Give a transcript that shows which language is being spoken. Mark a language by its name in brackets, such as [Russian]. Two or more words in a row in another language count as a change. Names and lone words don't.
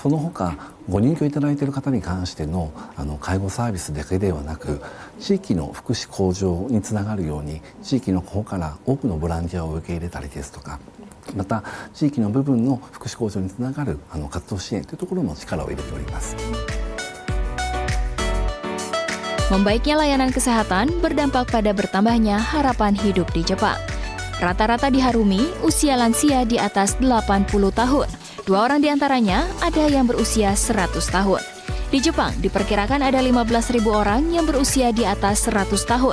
[Japanese] その他ご入居いただいている方に関しての介護サービスだけではなく、地域の福祉向上につながるように地域の方から多くのボランティアを受け入れたりですとか、また地域の部分の福祉向上につながる活動支援というところも力を入れております。 [Indonesian] Membaiknya layanan kesehatan berdampak pada bertambahnya harapan hidup di Jepang. Rata-rata diharumi usia lansia di atas 80 tahun. 2 orang diantaranya ada yang berusia 100 tahun. Di Jepang diperkirakan ada 15.000 orang yang berusia di atas 100 tahun.